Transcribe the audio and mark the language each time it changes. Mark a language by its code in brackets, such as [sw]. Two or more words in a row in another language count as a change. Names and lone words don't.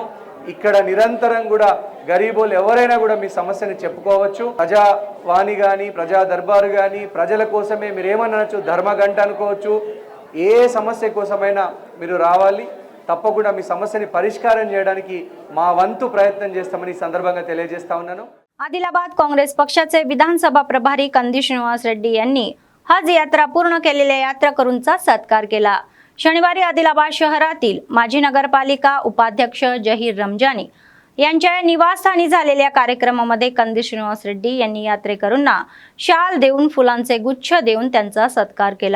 [te] ఇక్కడ నిరంతరం కూడా గరీబోళ్ళు ఎవరైనా కూడా మీ సమస్యని చెప్పుకోవచ్చు. ప్రజావాణి కానీ ప్రజా దర్బారు కానీ ప్రజల కోసమే మీరు ఏమనొచ్చు, ధర్మగంట అనుకోవచ్చు. ఏ సమస్య కోసమైనా మీరు రావాలి. తప్పకుండా మీ సమస్యని పరిష్కారం చేయడానికి మా వంతు ప్రయత్నం చేస్తామని సందర్భంగా తెలియజేస్తా ఉన్నాను. [mr] आदिलाबाद काँग्रेस पक्षाचे विधानसभा प्रभारी कंदी श्रीनिवास रेड्डी यांनी हज यात्रा पूर्ण केलेल्या यात्रेकरूंचा सत्कार केला. शनिवारी आदिलाबाद शहरातील माजी नगरपालिका उपाध्यक्ष जहीर रमजानी यांच्या निवासस्थानी झालेल्या कार्यक्रमामध्ये कंदी श्रीनिवास रेड्डी यांनी यात्रेकरूंना शाल देऊन फुलांचे गुच्छ देऊन त्यांचा सत्कार केला.